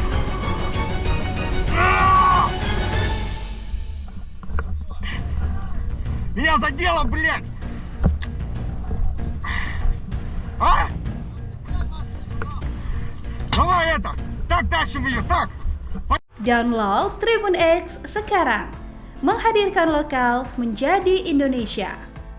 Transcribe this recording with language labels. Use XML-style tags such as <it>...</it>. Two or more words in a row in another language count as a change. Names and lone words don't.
<ru>Меня задело, блядь! А? Давай это! Так тащим ее, так!</ru> <id>Download Tribun X sekarang, menghadirkan lokal menjadi Indonesia.</id>